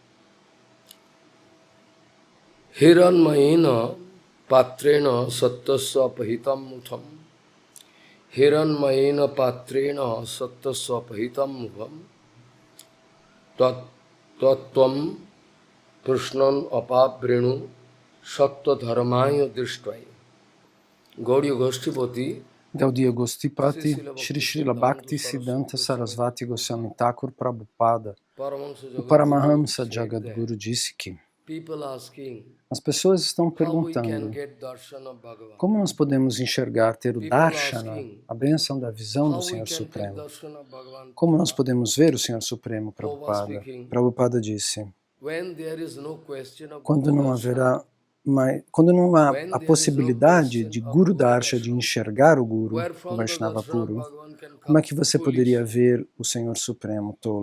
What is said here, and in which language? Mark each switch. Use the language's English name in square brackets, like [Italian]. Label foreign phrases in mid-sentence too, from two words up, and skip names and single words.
[Sanskrit] Hiranmayena patrena sattasya apahitam mufam Hiranmayena patrena sattasya apahitam mufam tattvam prashnam apabrenu sattva dharmaya drishtvaye. [Portuguese] Gauriya Goshtipati, Gaudiya Gostipati, Shri Srila Bhakti Siddhanta Sarasvati Goswami Thakur Prabhupada, o Paramahamsa Jagadguru disse que as pessoas estão perguntando como nós podemos enxergar, ter o Darshana, a bênção da visão do Senhor Supremo. Como nós podemos ver o Senhor Supremo, Prabhupada? Prabhupada disse, quando não há a possibilidade de Guru Darsha, de enxergar o Guru, o Vaishnava puro, como é que você poderia ver o Senhor Supremo tolo?